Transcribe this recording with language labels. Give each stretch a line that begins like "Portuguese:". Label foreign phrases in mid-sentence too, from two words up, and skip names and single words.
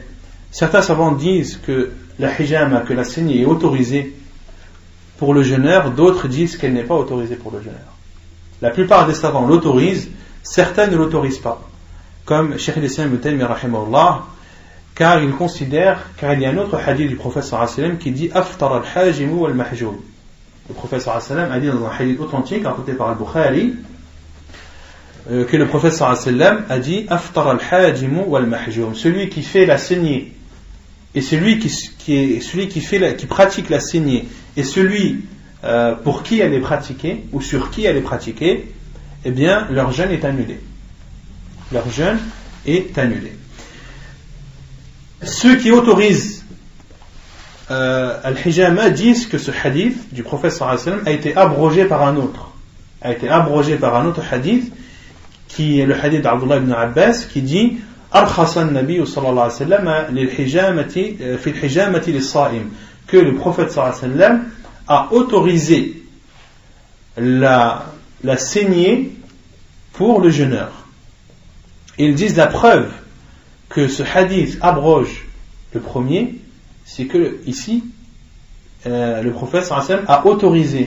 French: Certains savants disent que la hijama, que la saignée est autorisée pour le jeûneur, d'autres disent qu'elle n'est pas autorisée pour le jeûneur. La plupart des savants l'autorisent, certains ne l'autorisent pas. Comme Cheikh al-Islam ibn Taymiyyah rahimahullah, car il y a un autre hadith du prophète
Arabic: صلى الله عليه وسلم
French: qui dit
Arabic: أفطر الحاجم والمحجوم.
French: Le prophète
Arabic: صلى الله عليه وسلم
French: a dit dans un hadith authentique rapporté par al-Bukhari que le prophète
Arabic: صلى الله عليه وسلم
French: a dit
Arabic: أفطر الحاجم والمحجوم.
French: Celui qui fait la saignée et celui qui pratique la saignée et celui pour qui elle est pratiquée ou sur qui elle est pratiquée, eh bien leur jeûne est annulé. Leur jeûne est annulé. Ceux qui autorisent al-hijama disent que ce hadith du prophète
Arabic: صلى الله عليه وسلم
French: a été abrogé par un autre. A été abrogé par un autre hadith qui est le hadith d'Abdullah ibn Abbas qui dit
Arabic: أرخص النبي صلى الله عليه وسلم للحجامة في الحجامة للصائم,
French: que le prophète
Arabic: صلى الله عليه وسلم
French: a autorisé la saignée pour le jeûneur. Ils disent la preuve que ce hadith abroge le premier, c'est que ici le prophète
Arabic: صلى الله عليه وسلم
French: a autorisé.